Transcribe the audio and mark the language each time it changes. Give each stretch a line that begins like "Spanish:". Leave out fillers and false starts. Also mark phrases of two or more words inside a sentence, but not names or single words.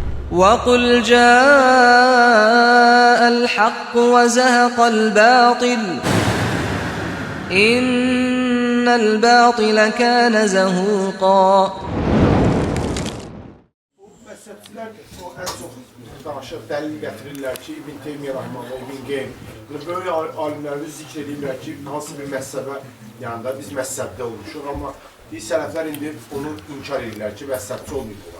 Arabic: وَقُلْ جَاءَ الْحَقُّ وَزَهَقَ الْبَاطِلُ إِنَّ الْبَاطِلَ كَانَ زَهُوقًا.
Azerbaijani: Məhzəbçilər o ən çox danışır, dəlil gətirirlər ki, İbn Teymiyyə Rəhməhullah, İbn Qeym, böyük alimlərimiz zikr edirlər ki, hansı bir məhzəbə yanında biz məhzəbdə olmuşuq, amma biz sələflər indi onu inkar edirlər ki, məhzəbçi olmayıblar.